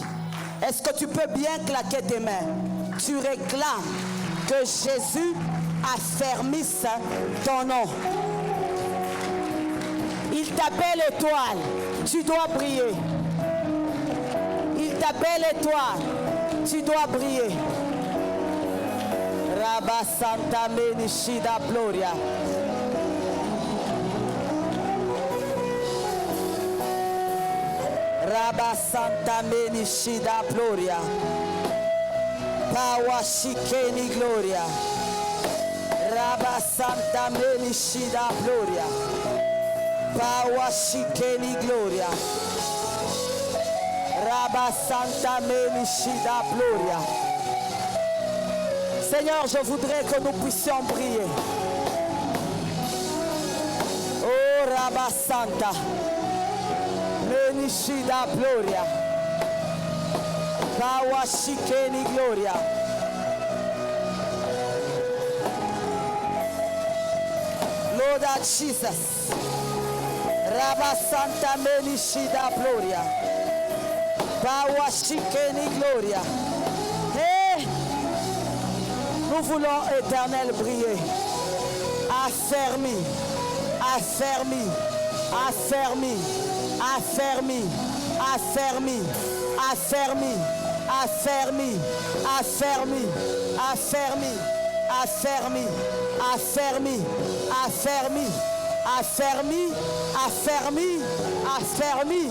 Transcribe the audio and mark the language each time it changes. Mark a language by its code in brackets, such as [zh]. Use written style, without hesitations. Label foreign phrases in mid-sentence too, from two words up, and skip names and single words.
[fr] Est-ce que tu peux bien claquer tes mains? Tu réclames que Jésus affermisse ton nom. Il t'appelle étoile, tu dois briller. Il t'appelle étoile, tu dois briller. Rabba Santa Menishida Gloria. Rabba Santa Menishida Gloria. Pawashikeni Gloria. Rabba Santa Menishida Gloria. Pawashikeni Gloria. Rabba Santa Menishida Gloria. Seigneur, je voudrais que nous puissions prier. Oh Rabba Santa Menishida Gloria. Pawashikeni Gloria. [en] Lord Jesus. Rabba Santa Melishida Gloria. Bawashikeni Gloria. [fr] Et nous voulons, Éternel, briller. Affermi, affermi, affermi, affermi, affermi, affermi, affermi, affermi, affermi, affermi, affermi, affermi, affermi, affermi, affermi,